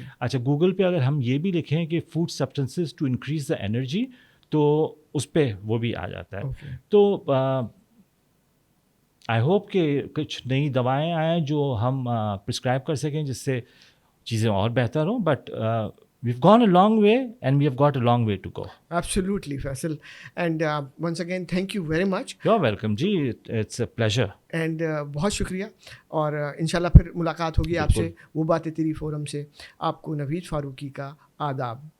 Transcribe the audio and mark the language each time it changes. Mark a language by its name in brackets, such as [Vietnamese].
[Urdu] اچھا گوگل پہ اگر ہم یہ بھی لکھیں کہ [English] food substances to increase the energy [Urdu] تو اس پہ وہ بھی آ جاتا ہے. تو [English] I hope [Urdu] کہ کچھ نئی دوائیں آئیں جو ہم پرسکرائب کر سکیں جس سے چیزیں اور بہتر ہوں. [English] But we've gone a long way and we have got a long way to go. Absolutely, Faisal. And once again, thank you very much. You're welcome جی, it's a pleasure. [Urdu] And بہت شکریہ, اور انشاءاللہ پھر ملاقات ہوگی آپ سے وہ باتیں تیری فورم سے. آپ کو نوید فاروقی کا آداب.